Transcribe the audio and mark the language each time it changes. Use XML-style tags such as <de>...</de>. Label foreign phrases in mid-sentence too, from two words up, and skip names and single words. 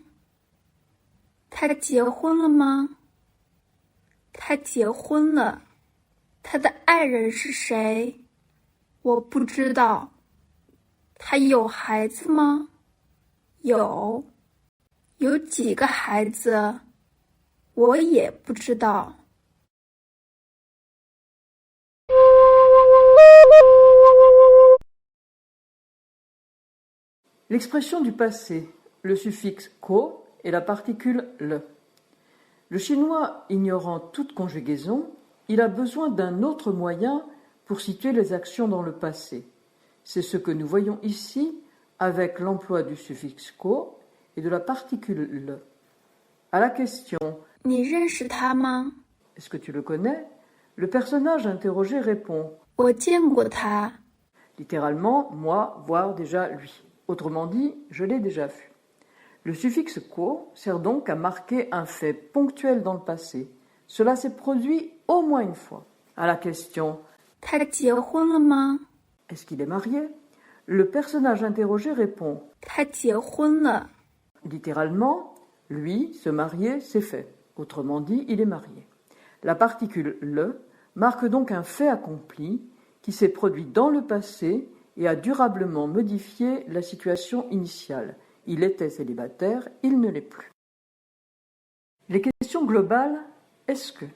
<zh>他结婚了吗？他结婚了。他的爱人是谁？我不知道。他有孩子吗？有。有几个孩子？我也不知道。</zh> <fr>L'expression du passé, le suffixe ko et la particule le. Le chinois ignorant toute conjugaison, il a besoin d'un autre moyen pour situer les actions dans le passé. C'est ce que nous voyons ici avec l'emploi du suffixe ko et de la particule le. À la question</fr> <zh>« 你认识他吗？</zh> <fr>Est-ce que tu le connais? Le personnage interrogé répond</fr> <zh>我见过他。</zh> <fr>Littéralement, moi, voir déjà lui. Autrement dit, je l'ai déjà vu. Le suffixe ko sert donc à marquer un fait ponctuel dans le passé. Cela s'est produit au moins une fois. À la question</fr> <zh>他结婚了吗？</zh> <fr>Est-ce qu'il est marié? Le personnage interrogé répond</fr> <zh>他结婚了。</zh> <fr>Littéralement, lui, se marier, c'est fait. Autrement dit, il est marié. La particule le marque donc un fait accompli qui s'est produit dans le passé et a durablement modifié la situation initiale. Il était célibataire, il ne l'est plus. Les questions globales, est-ce que?</fr>